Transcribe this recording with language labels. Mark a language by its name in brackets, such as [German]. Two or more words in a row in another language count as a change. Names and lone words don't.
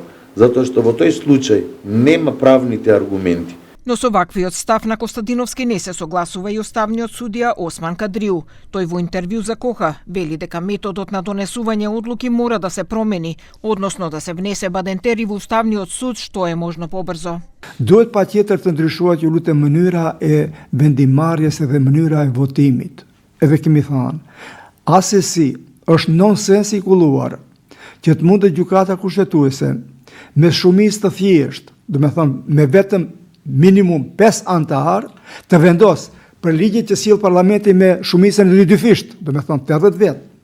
[Macedonian] Затоа што во тој случај нема правните аргументи. Но со ваквиот став на Костадиновски не се согласува и уставниот судија Осман Кадриу. Тој во интервју за Коха вели дека методот на донесување одлуки мора да се промени, односно да се внесе Бадентери во Уставниот суд што е можно побрзо. [Albanian] Duhet patjetër të ndryshohet ju lutem mënyra e vendimarrjes dhe mënyra e votimit. Edhe kemi thënë, asesi është nonsens i kulluar që të mundet gjykata kushtetuese me shumicë të thjeshtë, do me thënë me vetëm minimum 5 antar të vendos për ligjet që sjell parlamenti me shumicën e dyfisht, do me thënë 80 vet.